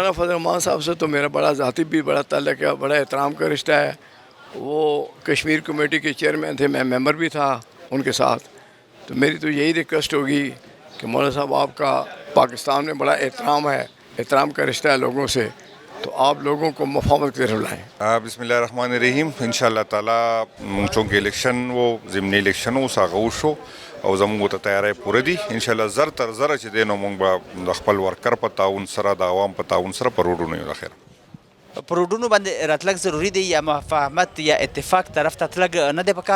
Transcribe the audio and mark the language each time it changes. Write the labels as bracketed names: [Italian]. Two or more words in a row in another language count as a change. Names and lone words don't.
[Urdu] مولانا فضل الرحمان صاحب سے تو میرا بڑا ذاتی بھی بڑا تعلق ہے، بڑا احترام کا رشتہ ہے. وہ کشمیر کمیٹی کے چیئرمین تھے، میں ممبر بھی تھا ان کے ساتھ. تو میری تو یہی ریکویسٹ ہوگی کہ مولانا صاحب آپ کا پاکستان میں بڑا احترام ہے، احترام کا رشتہ ہے لوگوں سے، تو آپ لوگوں کو مفاہمت کی طرف لائیں. [Arabic] بسم الله الرحمن الرحیم. ان شاء الله تعالی [Pashto] مونږ چونکې الیکشن وو، ضمني الیکشن وو، هغه وشو او زموږ ته تیاری پوره دي. [Arabic] ان شاء الله [Pashto] زر تر زره چې دی نو مونږ به د خپل ورکر په تعاون سره د عوام په تعاون سره په روډونو یو. د خیر په روډونو باندې راتلک ضروری دی یا مفاهمت یا اتفاق طرف ته تلک نه دی پکار؟